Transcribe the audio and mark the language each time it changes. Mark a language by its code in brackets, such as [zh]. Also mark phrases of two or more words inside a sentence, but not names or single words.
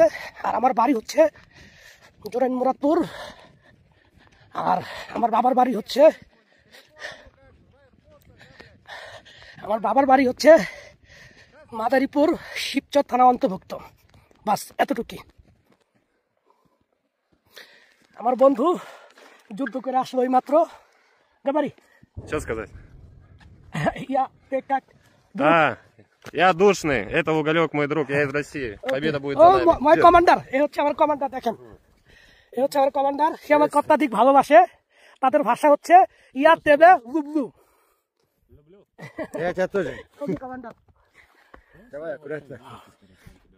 [bn] আর আমার বাড়ি হচ্ছে জোরাইন মুরাদপুর, আর আমার বাবার বাড়ি হচ্ছে মাদারীপুর শিবচর থানা অন্তর্ভুক্ত। বাস এতটুকুই। আমার বন্ধু যুদ্ধ করে আসলো ওই মাত্র। বাড়ি [ru] Что сказать? Я Я душный. Это Уголек, мой друг. Я из России. Победа будет за нами. [en] my commander, [bn] এ হচ্ছে আমার কমান্ডার। দেখেন, এ হচ্ছে আমার কমান্ডার। সে আমার অত্যাধিক ভালোবাসে। তাদের ভাষা হচ্ছে [ru] я тебя люблю. Я тебя тоже. [bn] কমান্ডার [ru] Давай, аккуратно.